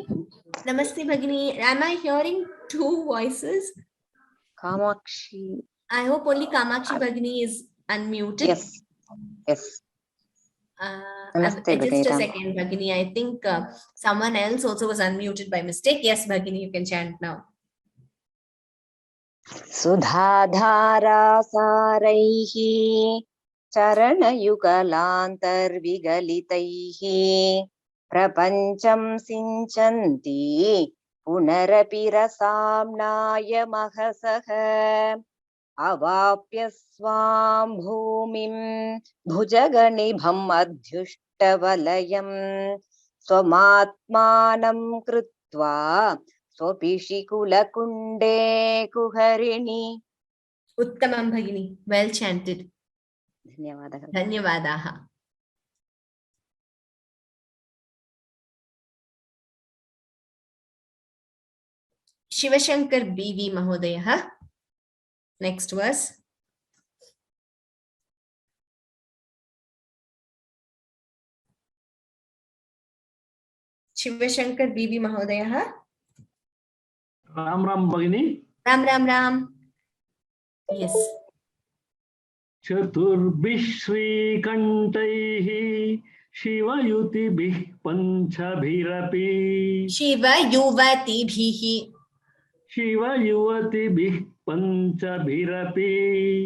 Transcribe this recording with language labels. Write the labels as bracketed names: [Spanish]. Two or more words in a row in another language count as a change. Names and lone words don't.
[Sanskrit] Namaste Bhagini. [English] Am I hearing two voices? Kamakshi. I hope only Kamakshi Bhagini is unmuted. Yes. Namaste Just a Bhagini. second, Bhagini. I think someone else also was unmuted by mistake. Yes, Bhagini, you can chant now. [Sanskrit] Sudhadhara saraihi charanayugalantarvigalitaihi prapancham sinchanti punarapi rasamnaya mahasaha avapya swam bhumim bhujaganibham adhyuštavalayam swamatmanam krutva Swapishikulakunde kuharini. Uttamam Bhagini, [English] well chanted. [Sanskrit] Dhanyavadaha. Dhanyavadaha. Shivashankar BV Mahodaya. [English] Next verse. [Sanskrit] Shivashankar BV Mahodaya. Ram Ram Bhagini. Ram. [English] Yes. [Sanskrit] Chaturbishri Kantaihi Shiva Yutibih Panchabhirapi. Shiva Yuvatibhihi. Shiva Yuvatibih Panchabhirapi.